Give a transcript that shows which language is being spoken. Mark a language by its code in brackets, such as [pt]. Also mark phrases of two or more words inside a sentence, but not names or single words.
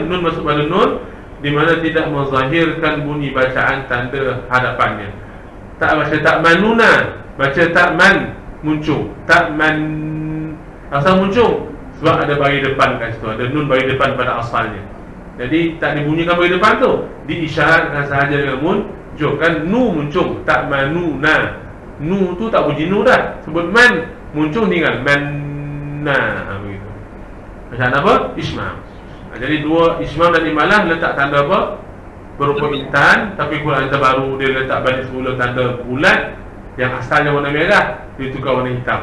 [ms] Nun masuk pada nun di mana tidak menzahirkan bunyi bacaan tanda hadapannya. Tak baca ta'manuna, baca ta'man, muncul ta'man. Asal muncul sebab ada bagi depan kat situ, ada nun bagi depan pada asalnya. Jadi tak dibunyikan bagi depan tu, diisyaratkan sahaja dengan muncul. Kan nu muncul, ta'manuna. Nu tu tak bunyi nu dah, sebut man, muncul tinggal manna, begitu. Macam apa? Ismam. Jadi dua ismam dan imalah letak tanda apa? Berupa intan, tapi Quran terbaru dia letak balik semula tanda bulat yang asalnya warna merah, dia tukar warna hitam.